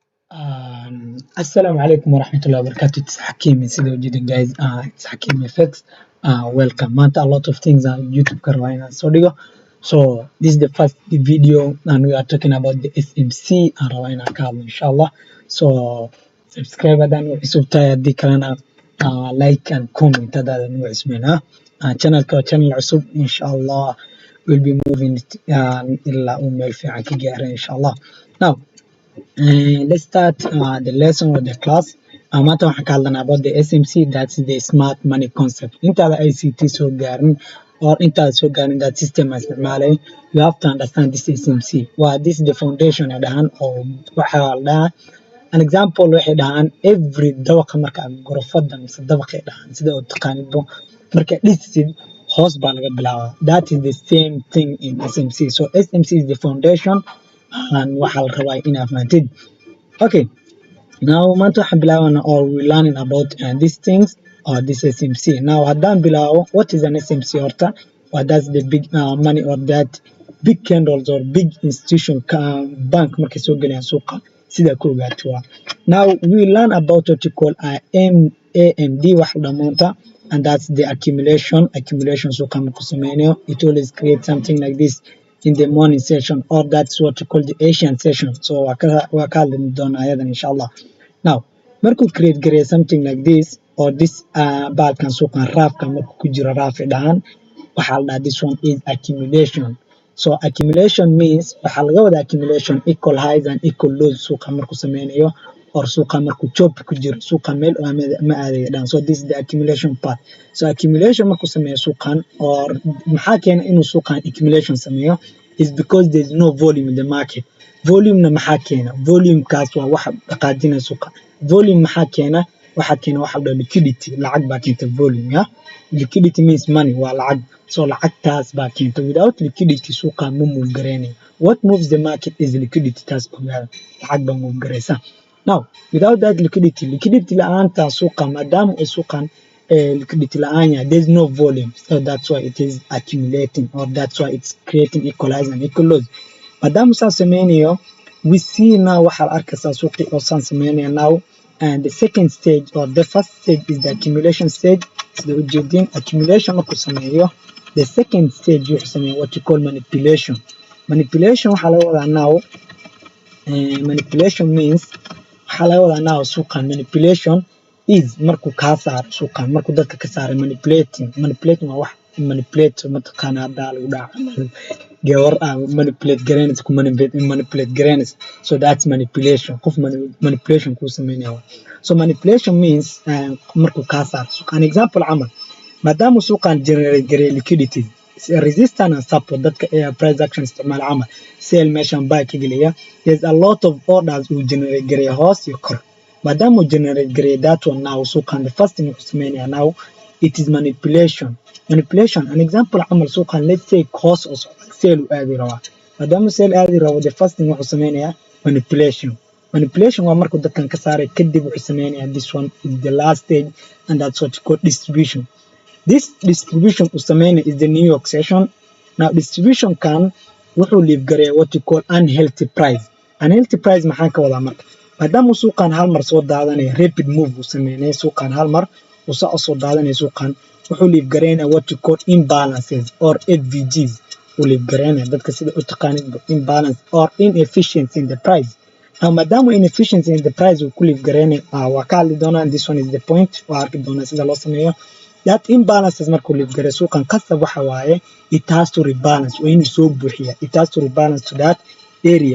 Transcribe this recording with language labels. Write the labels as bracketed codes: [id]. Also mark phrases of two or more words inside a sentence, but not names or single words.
[ar] السلام عليكم ورحمة الله وبركاته. [en] It's Hakim. [so] Sida ujeedin [en] guys, it's Hakim Effects. Welcome. [so] Maanta [en] a lot of things on YouTube [so] ka rabaa inaan soo dhigo. [en] So this is the first video and we are talking about the SMC. [so] Aan rabaa inaan ka hadlo inshallah. So subscribe haddaan u cusub tahay, haddii kalena [en] like and comment [so] haddaadan u cusbin. Channelka waa channel cusub inshallah. [en] We'll be moving [so] ilaa uu meel fiican ka gaaro inshallah. [en] Now let's start the lesson with the class. [so] Maanta waxaan ka hadlanaa [en] about the SMC, that's the smart money concept. [so] Intaada ICT soo gaarin or intaada soo gaarin [en] that system [so] isticmaalay, [en] you have to understand this SMC. This is the foundation [so] ay dhahaan oo waxaa la dhahaa. [en] An example [so] waxay dhahaan every dabaqa marka gurufada mise dabaqay dhahaan sida oo taqaanidbo marka dhisid hoos baa laga bilaabaa. [en] That is the same thing in SMC. So SMC is the foundation and [so] waxaa la rabaa inaad fahamtid. [en] Okay, now [so] maanta waxaan bilaabanaa [en] or we learning about these things or this SMC. [so] Now haddaan bilaabo, [en] what is an SMC horta? That's the big money or that big candles or big institution bank [so] markay soo galayaan suuqa sida ku ogaato. [en] Now we learn about what you call AMD [so] wax dhamaanta, [en] and that's the accumulation [so] suuqa markuu sameynayo. [en] It always creates something like this in the morning session, or that's what you call the Asian session. [so] So waa ka hadli doonaa ayadan inshallah. Now markuu [en] create something like this [so] or this baalkan suuqan raafka markuu ku jiro raafi dhahan waxaa la dhahaa [en] this one is accumulation. So accumulation means [so] waxaa laga wadaa [en] accumulation equal highs and equal lows [so] suuqa markuu sameynayo or suuqa markuu chop ku jiro suuqa meel ma aadayo dhan. [en] So this is the accumulation part. [so] So accumulation markuu sameeyo suuqan or maxaa keena inuu suuqan accumulation sameeyo [en] is because there is no volume in the market. [so] Volume na maxaa keena? Volume kaas waa waxa dhaqaajinaya suuqa. Volume maxaa keena? Waxa keena waxa la liquidity, lacag baa keenta volume, yeah? [en] Liquidity means money, [so] waa lacag. So lacagtaas baa keenta. [en] Without liquidity [so] suuqa ma move gareynayo. [en] What moves the market is liquidity, [so] taas ogaada. Lacag baa move gareysa. [en] Now without that liquidity [so] la'aanta suuqa maadaama ay suuqan liquidity la'aan yahay, [en] there's no volume. So that's why it is accumulating, or that's why it's creating equal highs and equal lows. [so] Maadaama saan sameynayo, [en] we see now [so] waxaa la arkaysaa suuqii oo saan sameynayo [en] now, and the second stage or the first stage is the accumulation stage. [so] Sida ujeedin accumulation markuu sameeyo, [en] the second stage [so] wuxuu sameeyo [en] what you call manipulation. [so] Manipulation waxaa laga wadaa now, [en] manipulation means [so] waxaa laga wadaa now suuqan manipulation is markuu kaa saaro suuqan markuu dadka ka saaray. Manipulating waa wax manipulate mataqaana haddaa lagu dhaca gawar manipulate garanaysa ku manipulate garanaysa. [en] So that's manipulation. [so] Qof manipulation kuu sameynaya. [en] So manipulation means [so] markuu kaa saaro suuqa. [en] An example [so] camal maadaama suuqan generate gareeyo liquidity, [en] resistance and support [so] dadka [en] price action [so] isticmaal camal sell meeshan buy ka geliya, [en] there's a lot of orders [so] uu generate gareeyo hoos iyo kor. Maadaama uu generate gareeyo [en] that one now suuqan the first thing [so] uu sameynaya [en] now it is manipulation. An example [so] camal suuqan [en] let's say cost or sell [so] uu aadi rabaa. Maadaama sell aadi rabo, [en] the first thing [so] wuxuu sameynaya [en] manipulation [so] waa markuu dadkan ka saaray kadib wuxuu sameynaya [en] this one is the last stage, and that's what you call distribution. This distribution [so] uu sameynaya [en] is the New York session. Now distribution [so] kan wuxuu [en] leave gareeya what you call unhealthy price. Unhealthy price [so] maxaa ka wadaa marka? Maadaama suuqan hal mar soo daadanaya [en] rapid move [so] uu sameynaya suuqan hal mar uu soo daadanaya suuqan wuxuu leave gareynaya [en] what you call imbalances or FVGs. [so] Uu leave gareynaya dadka sida u taqaanid [en] imbalance or inefficiency in the price. [so] Now maadaama [en] inefficiency in the price [so] uu ku leave gareynaya waa ka hadli doonaa. [en] This one is the point. [so] Waa arki doonaa sida loo sameeyo. [en] That imbalances [so] markuu leave gareeyo suuqan qasab waxa waaye [en] it has to rebalance. [so] Waa inuu soo buuxiyaa. [en] It has to rebalance to that area.